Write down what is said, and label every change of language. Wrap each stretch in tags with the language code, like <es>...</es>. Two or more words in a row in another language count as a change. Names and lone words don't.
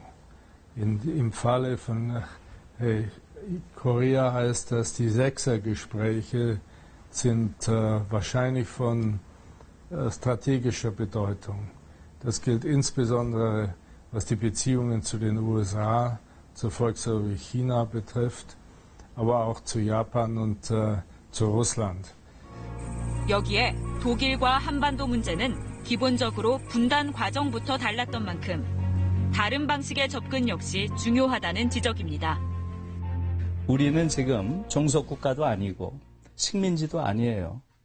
<de>Im Falle von Korea heißt das, die Sechsergespräche sind wahrscheinlich von strategischer Bedeutung. Das gilt insbesondere, was die Beziehungen zu den USA, zur Volksrepublik China betrifft, aber auch zu Japan und zu Russland.</de> <ko>여기에 독일과 한반도 문제는 기본적으로 분단 과정부터 달랐던 만큼 다른 방식의 접근 역시 중요하다는 지적입니다. 우리는 지금 종속국가도 아니고 식민지도 아니에요.</ko>